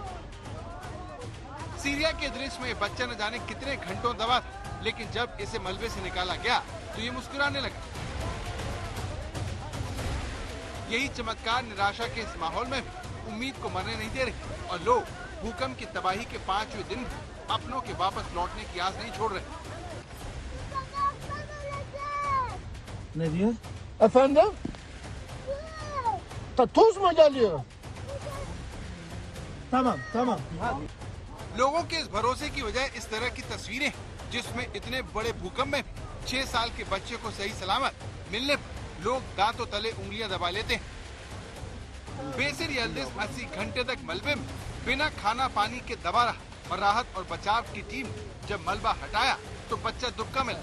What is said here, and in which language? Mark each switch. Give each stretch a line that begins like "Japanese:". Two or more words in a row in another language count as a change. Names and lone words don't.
Hindi: सीरिया के दृश्य में ये बच्चा न जाने कितने घंटों दबा था, लेकिन जब इसे मलबे से निकाला गया तो ये मुस्कुराने लगा। यही चमत्कार निराशा के इस माहौल में भी उम्मीद को मरने नहीं दे रही और लोग भूकंप की तबाही के 5वें दिन अपनों के वापस लौटने की आस नहीं छोड़ रहे।
Turkish: Ne diyor? Efendim? Tuz mu geliyor? Tamam.
Hindi: लोगों के इस भरोसे की वजह इस तरह की तस्वीरें जिसमें इतने बड़े भूकंप में 6 साल के बच्चे को सही सलामत मिलने पर लोग दांतों तले उंगलियां दबा लेते हैं। बेसिर यल्दिज 80 घंटे तक मलबे में बिना खाना पानी के दबा रहा और राहत और बचाव की टीम जब मलबा हटाया तो बच्चा दुबका मिला।